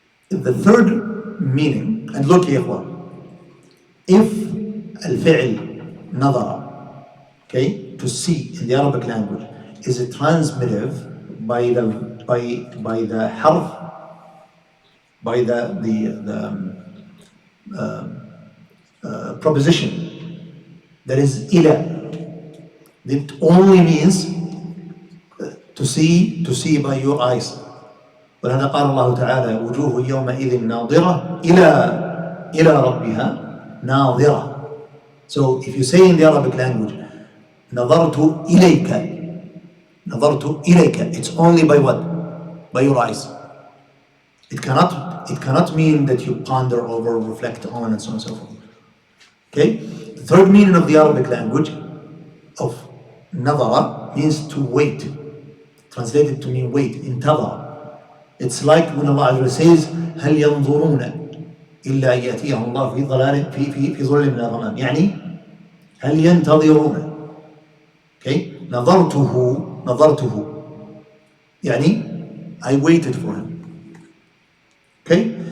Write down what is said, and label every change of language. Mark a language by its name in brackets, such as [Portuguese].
[English] The third meaning, and look here, if [Arabic] الفعل نظر, [English] okay, to see in the Arabic language is transmitted by the harf, by the proposition that is ila. It only means to see by your eyes. [Arabic] ولهذا قال الله تعالى وجوه يومئذ ناظرة إلى ربها ناظرة. [English] So if you say in the Arabic language [Arabic] نظرت إليك, [English] it's only by what? By your eyes. It cannot mean that you ponder over, reflect on, and so on and so forth. Okay? The third meaning of the Arabic language of nadara means to wait. Translated to mean wait, intadar. It's like when Allah Azza wa says [Arabic] هل ينظرون إلا أن يأتيهم الله في ظلال في ظل من الغمام. يعني هل ينتظرون. Okay? نظرته يعني [English] I waited for him. Okay?